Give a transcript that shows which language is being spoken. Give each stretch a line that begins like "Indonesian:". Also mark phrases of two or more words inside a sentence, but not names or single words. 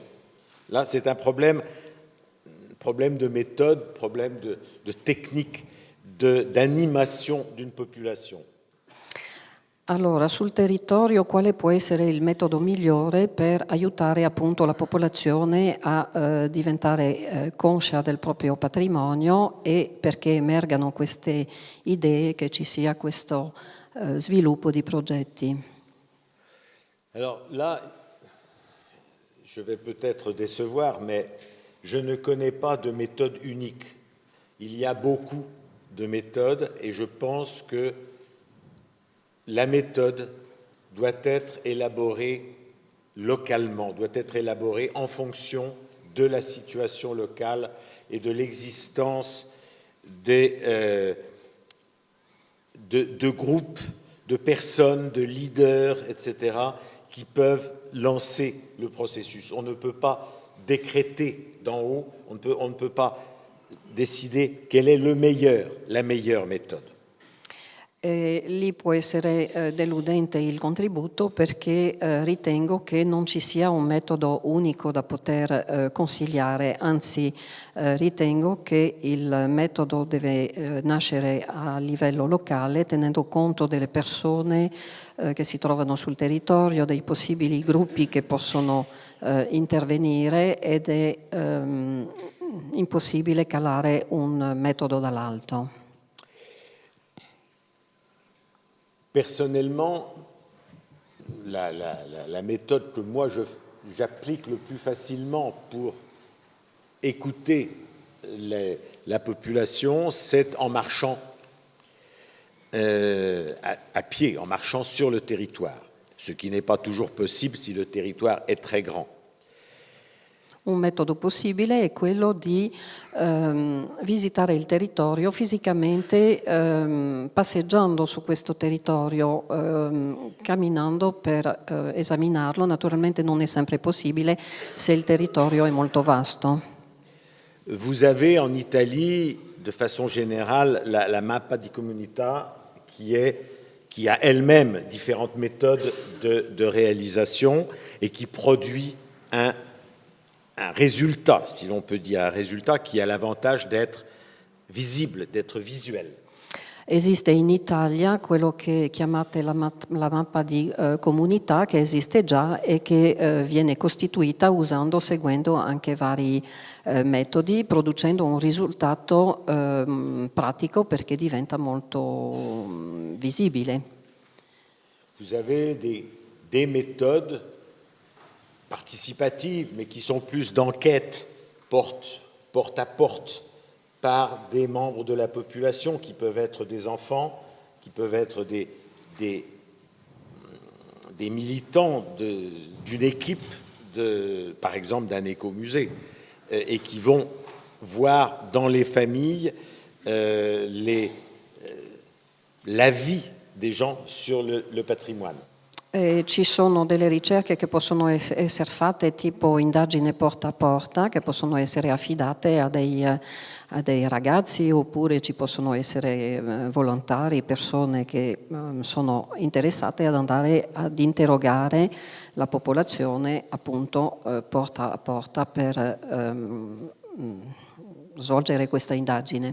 French: Là, c'est un problème de méthode, problème de technique, d'animation d'une population.
Italian: Allora, sul territorio quale può essere il metodo migliore per aiutare appunto la popolazione a diventare conscia del proprio patrimonio e perché emergano queste idee, che ci sia questo sviluppo di progetti?
French: Alors là, je vais peut-être décevoir, mais je ne connais pas de méthode unique. Il y a beaucoup de méthodes et je pense que la méthode doit être élaborée localement, doit être élaborée en fonction de la situation locale et de l'existence de groupes, de personnes, de leaders, etc., qui peuvent lancer le processus. On ne peut pas décréter d'en haut, on ne peut pas décider quelle est la meilleure méthode.
Italian: Lì può essere deludente il contributo perché ritengo che non ci sia un metodo unico da poter consigliare, anzi ritengo che il metodo deve nascere a livello locale tenendo conto delle persone che si trovano sul territorio, dei possibili gruppi che possono intervenire ed è impossibile calare un metodo dall'alto.
French: Personnellement, la méthode que moi j'applique le plus facilement pour écouter la population, c'est en marchant à pied, en marchant sur le territoire, ce qui n'est pas toujours possible si le territoire est très grand.
Italian: Un metodo possibile è quello di visitare il territorio fisicamente, passeggiando su questo territorio, camminando per esaminarlo. Naturalmente non è sempre possibile se il territorio è molto vasto.
French: Vous avez en Italie, de façon générale, la
Italian: Mappa di Comunità
French: qui a elle-même différentes méthodes de réalisation et qui produit un résultat, si l'on peut dire, un résultat qui a l'avantage d'être visible, d'être visuel.
Italian: Esiste in Italia quello che chiamate la mappa di comunità, che esiste già e che viene costituita seguendo anche vari metodi, producendo un risultato pratico perché diventa molto visibile.
French: Vous avez des méthodes participatives, mais qui sont plus d'enquête, porte à porte, par des membres de la population, qui peuvent être des enfants, qui peuvent être des militants d'une équipe, par exemple d'un écomusée, et qui vont voir dans les familles la vie des gens sur le patrimoine.
Italian: Ci sono delle ricerche che possono essere fatte tipo indagine porta a porta, che possono essere affidate a dei ragazzi, oppure ci possono essere volontari, persone che sono interessate ad andare ad interrogare la popolazione appunto porta a porta per svolgere questa indagine.